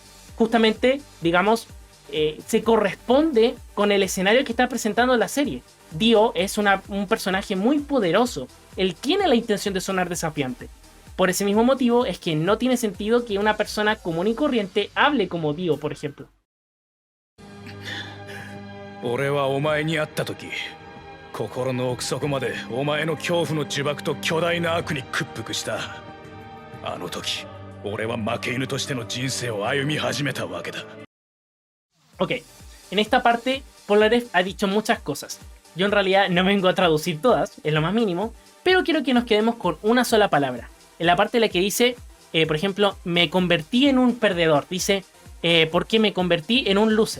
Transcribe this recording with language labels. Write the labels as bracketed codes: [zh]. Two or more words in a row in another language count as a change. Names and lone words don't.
[es] Justamente, digamos, se corresponde con el escenario que está presentando la serie. Dio es un personaje muy poderoso. Él tiene la intención de sonar desafiante. Por ese mismo motivo es que no tiene sentido que una persona común y corriente hable como Dio, por ejemplo. [ja] 俺はお前に会った時心の奥底までお前の恐怖の呪縛と巨大な悪に屈服した。あの時俺は負け犬としての人生を歩み始めたわけだ。 [es] Ok, en esta parte Polnareff ha dicho muchas cosas. Yo en realidad no vengo a traducir todas, es lo más mínimo, pero quiero que nos quedemos con una sola palabra. En la parte en la que dice, por ejemplo, me convertí en un perdedor. Dice, ¿por qué me convertí en un loser?